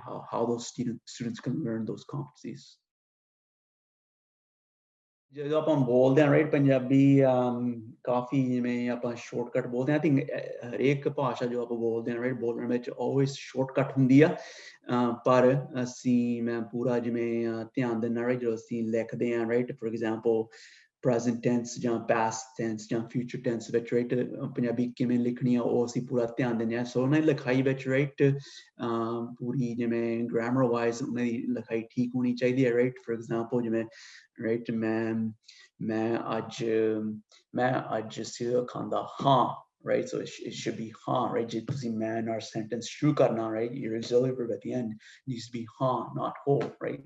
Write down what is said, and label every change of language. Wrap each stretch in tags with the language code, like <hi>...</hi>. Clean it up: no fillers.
<en>How those students can learn those competencies.</en> <pa>ਜਦੋਂ ਆਪਾਂ ਬੋਲਦੇ ਹਾਂ, ਰਾਈਟ, ਪੰਜਾਬੀ ਕਾਫੀ ਜਿਵੇਂ ਆਪਾਂ ਸ਼ਾਰਟਕਟ ਬੋਲਦੇ ਹਾਂ, ਆਈ ਥਿੰਕ ਹਰੇਕ ਭਾਸ਼ਾ ਜੋ ਆਪਾਂ ਬੋਲਦੇ ਹਾਂ, ਰਾਈਟ, ਬੋਲਣ ਵਿੱਚ ਆਲਵੇਜ਼ ਸ਼ਾਰਟਕਟ ਹੁੰਦੀ ਆ, ਪਰ ਮੈਂ ਪੂਰਾ ਜਿਵੇਂ ਧਿਆਨ ਦਿੰਦਾ, ਰਾਈਟ, ਜਦੋਂ ਅਸੀਂ ਲਿਖਦੇ ਹਾਂ, right, for example present tense ਜਾਂ past tense ਜਾਂ future tense ਵਿੱਚ, ਰਾਈਟ, ਪੰਜਾਬੀ ਕਿਵੇਂ ਲਿਖਣੀ ਆ ਉਹ ਅਸੀਂ ਪੂਰਾ ਧਿਆਨ ਦਿੰਦੇ ਹਾਂ। ਸੋ ਉਹਨਾਂ ਦੀ ਲਿਖਾਈ ਵਿੱਚ, ਰਾਈਟ, ਪੂਰੀ ਜਿਵੇਂ ਗ੍ਰਾਮਰ ਵਾਈਜ਼ ਉਹਨਾਂ ਦੀ ਲਿਖਾਈ ਠੀਕ ਹੋਣੀ ਚਾਹੀਦੀ ਹੈ, ਰਾਈਟ। ਫੋਰ ਐਗਜ਼ਾਮਪਲ ਜਿਵੇਂ, ਰਾਈਟ, ਮੈਂ ਅੱਜ ਸਿਰ ਖਾਂਦਾ ਹਾਂ, right?</pa> <en>So it should be ha, right? Because man our sentence shuru karna, right? Your auxiliary verb at the end needs to be ha, not ho, right?</en>